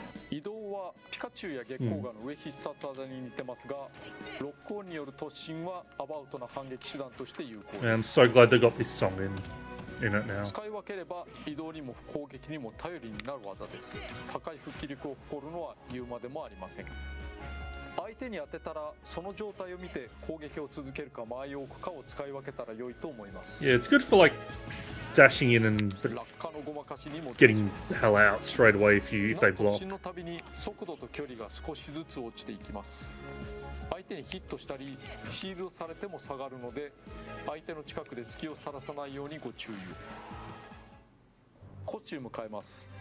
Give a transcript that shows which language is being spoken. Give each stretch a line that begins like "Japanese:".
Japanese: 移動はピカチュウや月光河の上必殺技に似てますが、ロックオンによる突進はアバウトな反撃手段として有効です。
English: I'm so glad they got this song in it now.
Japanese: 使い分ければ移動にも攻撃にも頼りになる技です。高い復帰力を誇るのは言うまでもありません。相手に当てたらその状態を見て攻撃を続けるか間合いを置くかを使い分けたら良いと思います。
English: Yeah, it's good for like dashing in and
Japanese: 落下のごまかしにも
English: getting the hell out straight away if they block.
Japanese: 突進のたびに速度と距離が少しずつ落ちていきます。相手にヒットしたりシールドされても下がるので、相手の近くで隙をさらさないようにご注意を。コスチューム変えます。